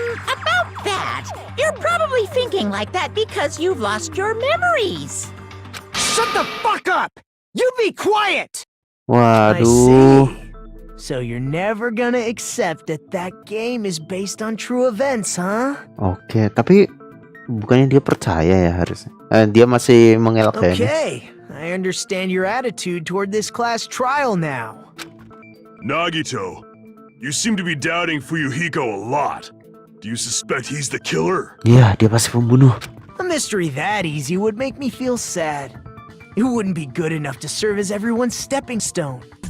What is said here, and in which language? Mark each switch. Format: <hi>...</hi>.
<en>About that. You're probably thinking like that because you've lost your memories. Shut the fuck up! You be quiet!</en> <id>Waduh.</id> <en>I see. So you're never gonna accept that that game is based on true events, huh?</en> <id>Oke, tapi bukannya dia percaya ya harusnya. Dia masih mengelak kayaknya.</id> <en>Okay, I understand your attitude toward this class trial now. Nagito, you seem to be doubting Fuyuhiko a lot. Do you suspect he's the killer?</en> <id>Iya, dia pasti pembunuh.</id> <en>A mystery that easy would make me feel sad. It wouldn't be good enough to serve as everyone's stepping stone.</en>